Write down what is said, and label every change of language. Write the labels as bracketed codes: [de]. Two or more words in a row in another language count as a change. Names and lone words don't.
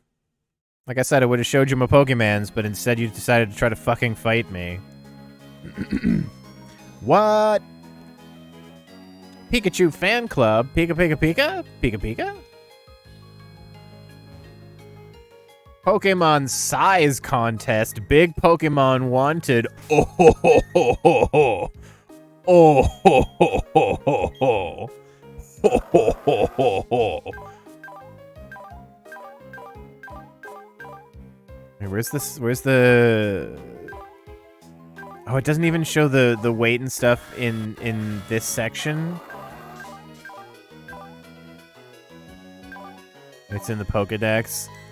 [en] Like I said, I would have showed you my Pokemons, but instead you decided to try to fucking fight me. What? Pikachu fan club? Pika Pika Pika? Pika Pika? Pokemon size contest. Big Pokemon wanted. Oh ho ho ho ho ho. Oh ho ho ho ho ho. Ho ho ho ho ho. Hey, where's this? Where's the? Oh, it doesn't even show the weight and stuff in this section. It's in the Pokédex.